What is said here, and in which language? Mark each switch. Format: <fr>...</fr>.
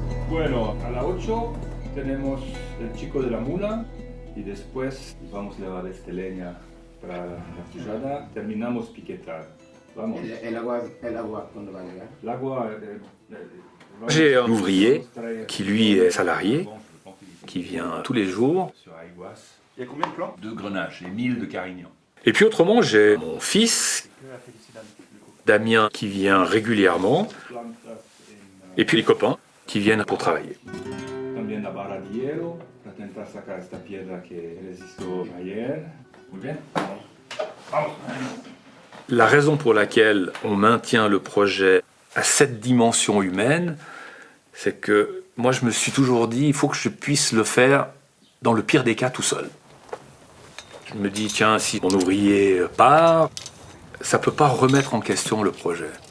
<es>Bueno, a las 8 tenemos el chico de la mula y después vamos a llevar leña para la fujada. Terminamos piquetar. Vamos. El agua cuando va a llegar. L'agua.</es> <fr>J'ai un ouvrier qui lui est salarié, qui vient tous les jours. Sur Aiguas. Il y a combien de plants? De Grenache et 1000 de Carignan. Et puis autrement, j'ai mon fils, Damien, qui vient régulièrement, et puis les copains qui viennent pour travailler.</fr> <es>También la barra de hielo para intentar sacar esta piedra que resistió ayer. Muy bien. Vamos.</es> <fr>La raison pour laquelle on maintient le projet à cette dimension humaine, c'est que moi je me suis toujours dit, il faut que je puisse le faire dans le pire des cas tout seul. Je me dis, tiens, si mon ouvrier part, ça ne peut pas remettre en question le projet.</fr>